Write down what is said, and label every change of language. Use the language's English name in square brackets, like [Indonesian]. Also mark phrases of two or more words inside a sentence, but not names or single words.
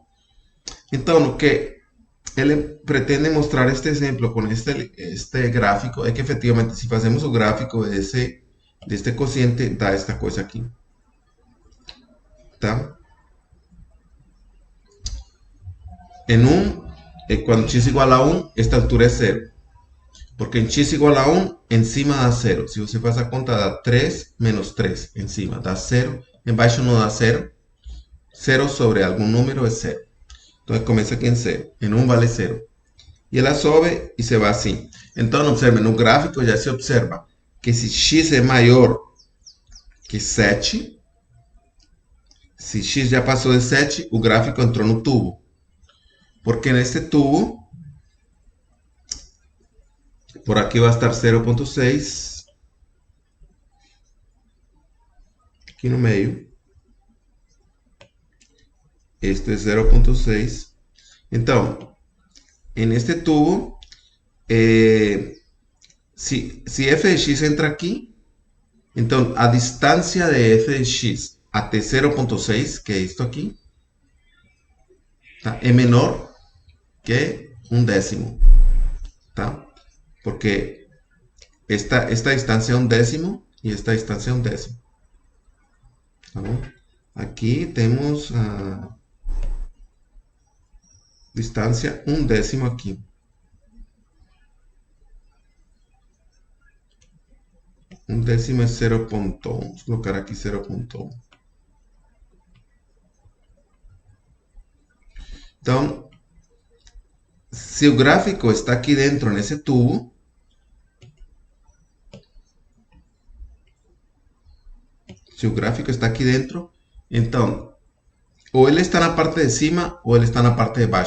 [Portuguese] Então, o que ele pretende mostrar este exemplo com este gráfico é que efetivamente, se fazemos o gráfico deste cociente, dá esta coisa aqui. Tá? Quando x igual a 1, esta altura é 0. Porque en x igual a 1, encima da 0. Se você faz a conta, dá 3 menos 3 encima, dá 0. Embaixo não dá 0. 0 sobre algum número é 0. Então começa aqui em 0. Em 1 vale 0. E ela sobe e se vai assim. Então, observe, no gráfico já se observa que se x é maior que 7, se x já passou de 7, o gráfico entrou no tubo. Porque neste tubo, por aqui vai estar 0.6, aqui no meio. Este é 0.6. Então, [Spanish] en este tubo, si f de x entra aquí, entonces a distancia de f de x até 0.6, que es esto aquí, ¿tá? Es menor que un décimo, ¿tá? Porque esta distancia es un décimo y esta distancia es un décimo. [Portuguese] ¿Tá bom? [Spanish] Aquí tenemos distancia un décimo aquí. Un décimo es 0.1. Vamos a colocar aquí 0.1. Entonces, si el gráfico está aquí dentro en ese tubo, si el gráfico está aquí dentro, entonces, o él está en la parte [Portuguese] de cima [Spanish] o él está en la parte [Portuguese] de baixo.